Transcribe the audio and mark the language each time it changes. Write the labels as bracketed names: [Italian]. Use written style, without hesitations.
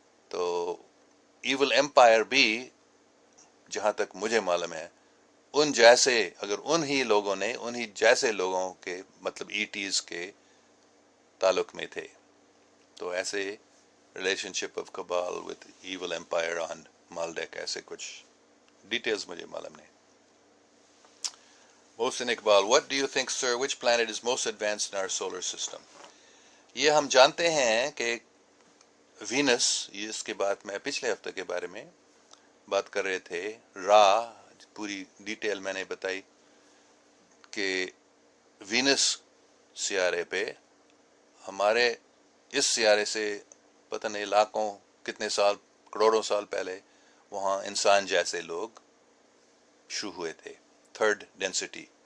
[Urdu] تو evil umpire بھی، جہاں تک مجھے معلوم ہے، ان جیسے، اگر انہی لوگوں نے انہی جیسے لوگوں کے مطلب ایٹیز کے تعلق میں تھے. تو ایسے [English] relationship of cabal with evil empire on مالڈیک، [Urdu] ایسے کچھ ڈیٹیلز مجھے معلوم نہیں. [English] Mohsin Iqbal: What do you think, sir, which planet is most advanced in our solar system? [Urdu] یہ ہم جانتے ہیں کہ وینس، یہ اس کے بعد میں پچھلے ہفتے کے بارے میں بات کر رہے تھے، پوری ڈیٹیل میں نے بتائی کہ وینس سیارے پہ، ہمارے اس سیارے سے پتہ نہیں لاکھوں کتنے سال، کروڑوں سال پہلے وہاں انسان جیسے لوگ شروع ہوئے تھے، تھرڈ ڈینسٹی.